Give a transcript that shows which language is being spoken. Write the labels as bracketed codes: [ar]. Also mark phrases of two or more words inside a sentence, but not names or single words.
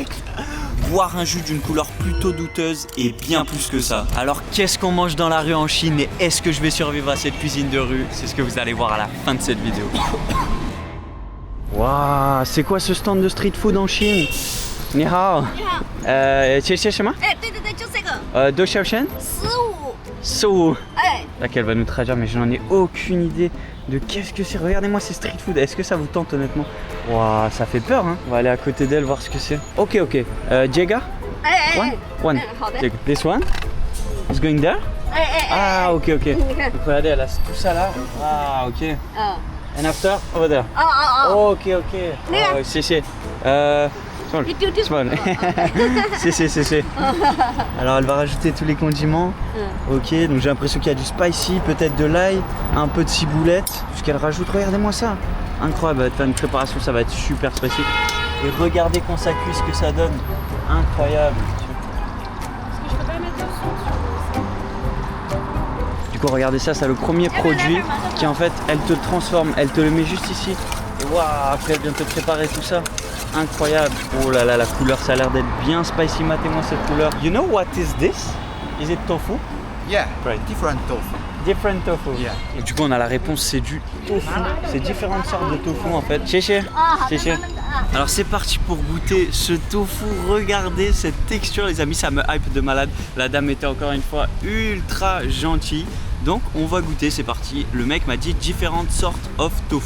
[fr] Boire un jus d'une couleur plutôt douteuse et bien plus que ça. Alors qu'est-ce qu'on mange dans la rue en Chine et est-ce que je vais survivre à cette cuisine de rue? C'est ce que vous allez voir à la fin de cette vidéo. Waouh, c'est quoi ce stand de [en] street food [fr] en Chine? [zh] 你好. 谢谢什么？对，就这个多少钱？ 15。 [fr] Là qu'elle va nous traduire, mais je n'en ai aucune idée de qu'est-ce que c'est. Regardez-moi ces [en] street food. [fr] Est-ce que ça vous tente honnêtement? Waouh, ça fait peur, hein. On va aller à côté d'elle voir ce que c'est. [en] Ok. Jega? One. Jega. This one? It's going there? Ah, ok. [fr] Donc regardez, elle a tout ça là. [en] Ah, ok. And after, over there. Ok. [zh] Oh, 谢谢. [fr] C'est bon. C'est. Alors elle va rajouter tous les condiments. Ok, donc j'ai l'impression qu'il y a du spicy, peut-être de l'ail, un peu de ciboulette. Ce qu'elle rajoute, regardez-moi ça. Incroyable, elle va te faire une préparation, ça va être super spicy. Et regardez quand ça cuit ce que ça donne. Incroyable. Du coup regardez ça, c'est le premier produit qui en fait, elle te le transforme, elle te le met juste ici. Et waouh, après elle vient te préparer tout ça. Incroyable. Oh là là, la couleur, ça a l'air d'être bien spicy. Matez-moi cette couleur. [en] You know what is this? Is it tofu? Yeah, Right. different tofu. Different tofu. Yeah. [fr] Et du coup, on a la réponse, c'est du tofu. C'est différentes sortes de tofu en fait. Chéché. Alors c'est parti pour goûter ce tofu. Regardez cette texture les amis, ça me hype de malade. La dame était encore une fois ultra gentille. Donc on va goûter, c'est parti. Le mec m'a dit différentes sortes [en] of tofu.